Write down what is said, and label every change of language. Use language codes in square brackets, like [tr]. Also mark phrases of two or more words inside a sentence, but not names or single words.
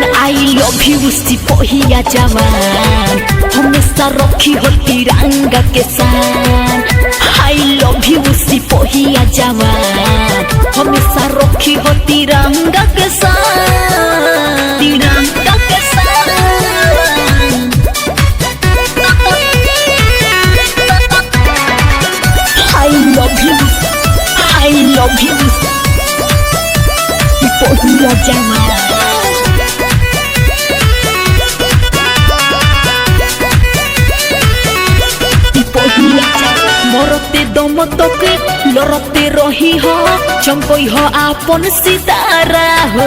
[en] I love you [bho] सिपहिया जवान, हमेशा रखी हो तिरंगा के शान। [en] I love you [bho] सिपहिया जवान, हमेशा रखी हो तिरंगा के शान, तिरंगा के शान। [en] I love you, I love you, [bho] सिपहिया जवान। मरते दम तक लड़ते रही हो, चमकई हो आपन सितारा हो।